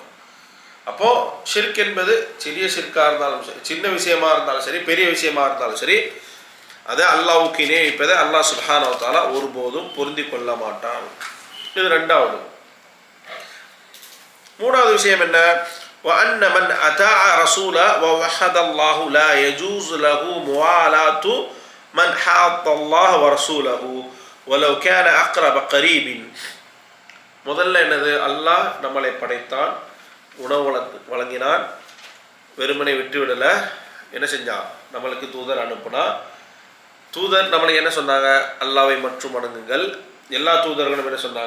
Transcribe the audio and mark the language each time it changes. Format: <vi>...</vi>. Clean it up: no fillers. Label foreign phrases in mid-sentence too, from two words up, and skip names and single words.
<ta>அப்போ ஷிர்க் என்பது சிறிய ஷிர்க்காக இருந்தாலும் சரி, சின்ன விஷயமா இருந்தாலும் சரி, பெரிய விஷயமா இருந்தாலும் சரி, அதை அல்லாஹ்வுக்கு இணை வைப்பதை அல்லாஹ்</ta> <ar>سبحانه وتعالى</ar> <ta>ஒருபோதும் பொருந்தி கொள்ள மாட்டான். இது ரெண்டாவது. மூணாவது விஷயம் என்ன?</ta> <ar>وأن من أطاع رسولا ووحد الله لا يجوز له موالاة من حاد الله ورسوله ولو كان أقرب قريب.</ar> <ta>முதல்ல என்னது? அல்லாஹ் நம்மளை படைத்தான், உணவு வழங்கினான், வெறுமனை விட்டுவிடலை. என்ன செஞ்சான்? நம்மளுக்கு தூதர் அனுப்புனா. தூதர் நம்மளை என்ன சொன்னாங்க? அல்லாஹ்வை மற்றும் வணங்குங்கள். எல்லா தூதர்களும் என்ன சொன்னாங்க?</ta>